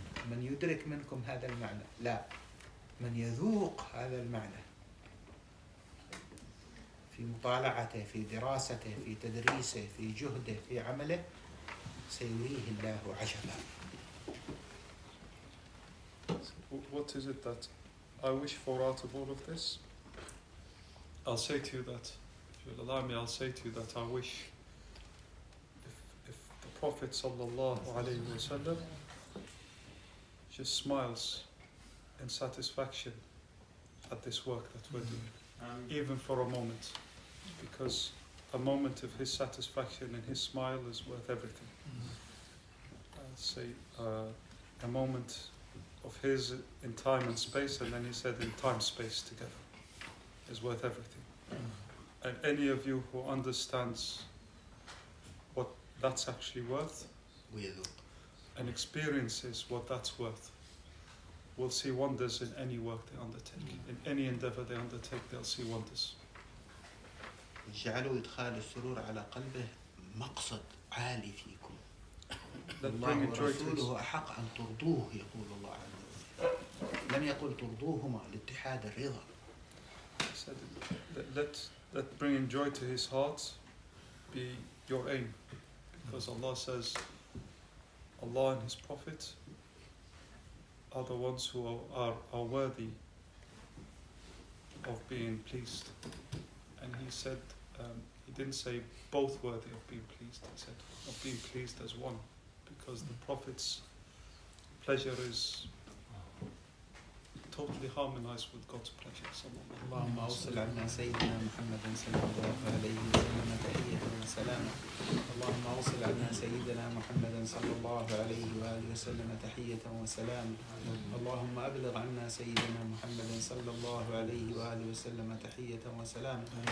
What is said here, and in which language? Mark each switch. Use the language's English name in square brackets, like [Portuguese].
[Arabic] من يدرك منكم هذا المعنى؟ لا، من يذوق هذا المعنى في مطالعته، في دراسته، في تدريسه، في جهده، في عمله، سيريه الله عجبا. [English] What is it that I wish for out of all of this? I'll say to you that, if you'll allow me, I'll say to you that I wish if the Prophet sallallahu alaihi wasallam just smiles in satisfaction at this work that we're doing, even for a moment, because a moment of his satisfaction and his smile is worth everything. Say a moment of his in time and space, and then he said in time space together, is worth everything. And any of you who understands what that's actually worth and experiences what that's worth will see wonders in any work they undertake. In any endeavor they undertake, they'll see wonders. [Arabic] جعلوا إدخال السرور على قلبه مقصد عالي فيكم. [English] Bring [Arabic] الله [English] joy to [Arabic] ورسوله أحق أن ترضوه، يقول الله عز وجل. لم يقل ترضوهما لاتحاد الرضا. [English] He said, let bringing joy to his heart be your aim, because Allah says, Allah and His Prophet are the ones who are worthy of being pleased. And he said, he didn't say both worthy of being pleased, he said of being pleased as one, because the Prophet's pleasure is totally harmonized with God's pleasure. [Arabic] اللهم أوصل عنا سيدنا محمد صلى الله عليه وسلم تحية وسلاما. اللهم أوصل عنا سيدنا محمد صلى الله عليه وآله وسلم تحية وسلاما. اللهم أبلغ عنا سيدنا محمد صلى الله عليه وآله وسلم تحية وسلاما.